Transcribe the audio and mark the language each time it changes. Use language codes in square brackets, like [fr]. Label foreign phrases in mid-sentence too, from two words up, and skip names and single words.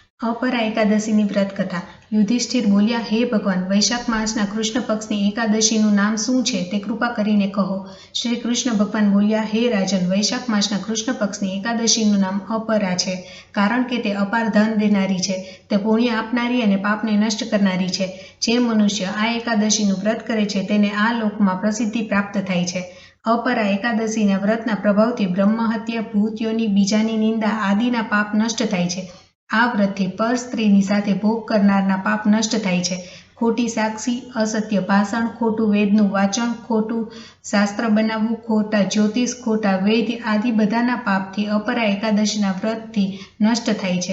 [gu] અપરા એકાદશીની વ્રત કથા। યુધિષ્ઠિર બોલ્યા, હે ભગવાન, વૈશાખ માસના કૃષ્ણ પક્ષની एकादशीનું નામ શું છે તે કૃપા કરીને કહો। શ્રી કૃષ્ણ ભગવાન બોલ્યા, હે રાજન, વૈશાખ માસના કૃષ્ણ પક્ષની એકાદશીનું નામ અપરા છે, કારણ કે તે અપાર ધન દેનારી છે, તે પુણ્ય આપનારી અને પાપને નષ્ટ કરનારી છે। જે મનુષ્ય આ એકાદશીનું વ્રત કરે છે તેને આ લોકમાં પ્રસિદ્ધિ પ્રાપ્ત થાય છે। अपरा एकादशीના વ્રતના પ્રભાવથી બ્રહ્મહત્યા, ભૂતયોની, બીજાની નિંદા આદિના પાપ નષ્ટ થાય છે। આ વ્રતથી પર સ્ત્રીની સાથે ભોગ કરનારના પાપ નષ્ટ થાય છે। ખોટી સાક્ષી, અસત્ય ભાષણ, ખોટું વેદનું વાંચન, ખોટું શાસ્ત્ર બનાવવું, ખોટા જ્યોતિષ, ખોટા વૈદ્ય આદિ બધાના પાપથી अपरा એકાદશીના વ્રતથી નષ્ટ થાય છે।